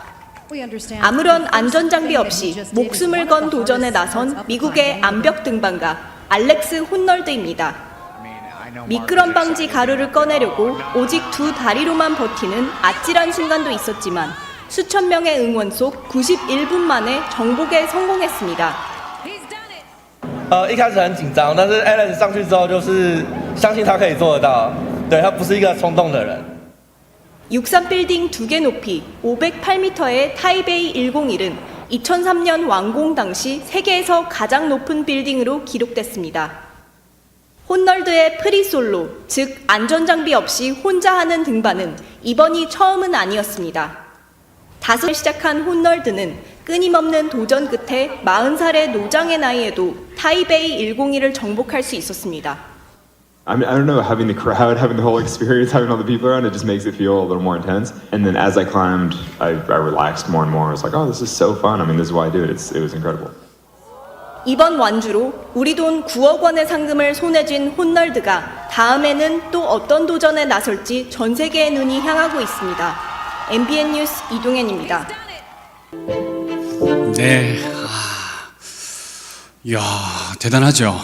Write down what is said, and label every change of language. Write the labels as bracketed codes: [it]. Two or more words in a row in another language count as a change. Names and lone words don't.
[ko] 아무런 안전장비 없이 목숨을 건 도전에 나선 미국의 암벽 등반가 알렉스 혼널드입니다. 미끄럼 방지 가루를 꺼내려고 오직 두 다리로만 버티는 아찔한 순간도 있었지만 수천 명의 응원 속 91분 만에 정복에 성공했습니다. [zh] 一开始很紧张，但是 Alan 上去之后就是相信他可以做得到。对，他不是一个冲动的人。 [ko] 63 빌딩 2개 높이 508m의 타이베이 101은 2003년 완공 당시 세계에서 가장 높은 빌딩으로 기록됐습니다. 혼널드의 프리솔로, 즉 안전장비 없이 혼자 하는 등반은 이번이 처음은 아니었습니다. 5살 시작한 혼널드는 끊임없는 도전 끝에 40살의 노장의 나이에도 타이베이 101을 정복할 수 있었습니다. [en] I mean, I don't know, having the crowd, having the whole experience, having all the people around, it just makes it feel a little more intense. And then as I climbed, I relaxed more and more. I was like, oh, this is so fun. I mean, this is why I do it. It was incredible. [ko] 이번 완주로 우리 돈 9억 원의 상금을 손에 쥔 혼널드가 다음에는 또 어떤 도전에 나설지 전 세계의 눈이 향하고 있습니다. MBN 뉴스 이동현입니다. 네, 이야, 대단하죠.